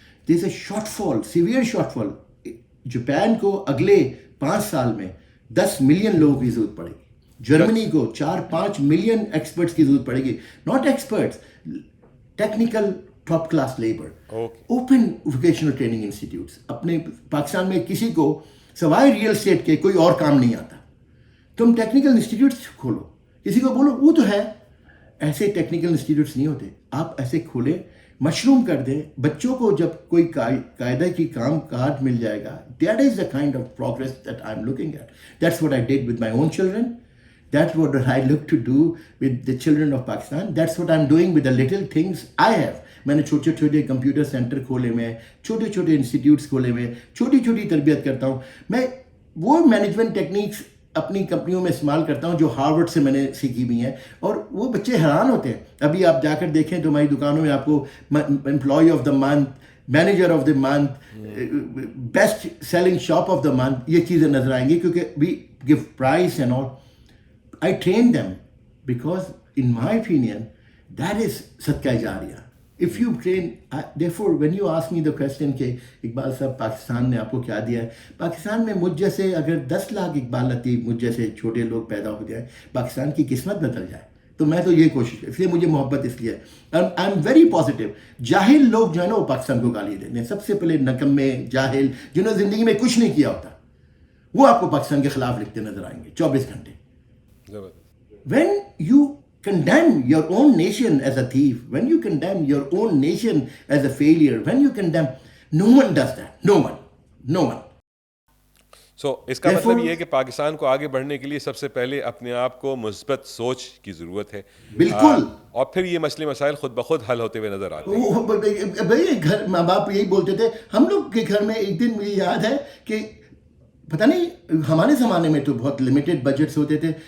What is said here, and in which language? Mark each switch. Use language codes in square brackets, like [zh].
[en] There's a shortfall, severe shortfall. [ur] Japan کو اگلے 5 سال میں 10 ملین لوگوں کی ضرورت پڑے گی. جرمنی کو 4-5 ملین ایکسپرٹس کی ضرورت پڑے گی. [en] Not experts, technical top class labour. Open vocational training institutes. [ur] اپنے پاکستان میں کسی کو سوائے ریئل اسٹیٹ کے کوئی اور کام نہیں آتا. تم ٹیکنیکل انسٹیٹیوٹس کھولو, کسی کو بولو وہ تو ہے. ایسے ٹیکنیکل انسٹیٹیوٹس نہیں ہوتے. آپ ایسے کھولیں, مشروم کر دیں. بچوں کو جب کوئی قاعدہ کی کام کاج مل جائے گا, [en] That is the kind of progress that I am looking at. That's what I did with my own children. That's what I look to do with the children of Pakistan. That's what I'm doing with the little things I have. [ur] میں نے چھوٹے چھوٹے computer centre کھولے ہوئے, چھوٹے چھوٹے institutes کھولے ہوئے, چھوٹی چھوٹی تربیت کرتا ہوں. میں وہ مینجمنٹ ٹیکنیکس اپنی کمپنیوں میں استعمال کرتا ہوں جو ہارورڈ سے میں نے سیکھی ہوئی ہیں, اور وہ بچے حیران ہوتے ہیں. ابھی آپ جا کر دیکھیں تو ہماری دکانوں میں آپ کو employee of the month, manager of the month, best selling shop of the month, یہ چیزیں نظر آئیں گی, کیونکہ [en] We give prize and all. I train them because in my opinion that is صدقہ جاریہ. If you train, therefore when you ask me the question [ur] کہ اقبال صاحب پاکستان نے آپ کو کیا دیا ہے, پاکستان میں مجھ جیسے اگر 10 لاکھ اقبال لطیف مجھ جیسے چھوٹے لوگ پیدا ہو جائیں, پاکستان کی قسمت بدل جائے. تو میں تو یہ کوشش, اس لیے مجھے محبت اس لیے ہے. [en] I am very positive. [ur] جاہل لوگ جو ہے نا وہ پاکستان کو گالی دیتے ہیں. سب سے پہلے نکمے جاہل جنہوں نے زندگی میں کچھ نہیں کیا ہوتا, وہ آپ کو پاکستان کے خلاف لکھتے نظر آئیں گے 24 گھنٹے. [en] When you condemn your own nation as a thief, when you condemn your own nation as a failure, when you condemn, no one does that. No one. So [ur] اس کا مطلب یہ ہے کہ پاکستان کو آگے بڑھنے کے لیے سب سے پہلے اپنے آپ کو مثبت سوچ کی ضرورت ہے. بالکل. اور پھر یہ مسئلے مسائل خود بخود حل ہوتے ہوئے نظر آتے ہیں. بھائی گھر ماں باپ یہی بولتے تھے. ہم لوگ کے گھر میں ایک دن مجھے یاد ہے کہ پتہ نہیں ہمارے زمانے میں تو بہت لمیٹڈ بجٹس ہوتے تھے.